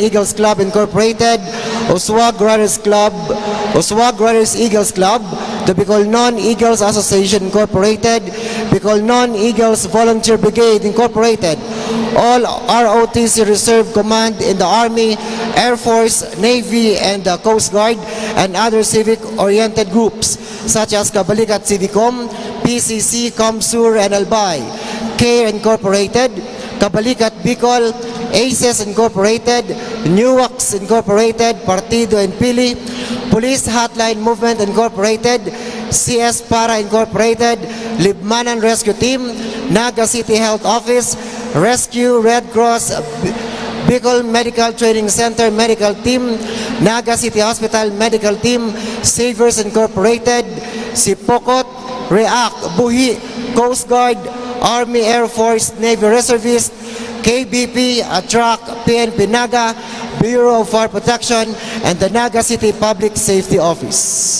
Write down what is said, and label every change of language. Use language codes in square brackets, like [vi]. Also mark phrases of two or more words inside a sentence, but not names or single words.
[en] Eagles Club Incorporated, Oswag Brothers Eagles Club, the Bicol Non-Eagles Association Incorporated, Bicol Non-Eagles Volunteer Brigade Incorporated, all ROTC Reserve Command in the Army, Air Force, Navy, and the Coast Guard, and other civic-oriented groups such as Kabalikat Civicom, PCC, Comsur, and Albay, CARE Incorporated, Kabalikat Bicol, ACES Incorporated, NUWAX Incorporated, Partido and Pili, Police Hotline Movement Incorporated, CS Para Incorporated, Libmanan Rescue Team, Naga City Health Office, Rescue Red Cross, Bicol Medical Training Center Medical Team, Naga City Hospital Medical Team, Savers Incorporated, Sipokot, REACT, Buhi, Coast Guard, Army, Air Force, Navy Reservist, KBP, ATRAC, PNP Naga, Bureau of Fire Protection, and the Naga City Public Safety Office.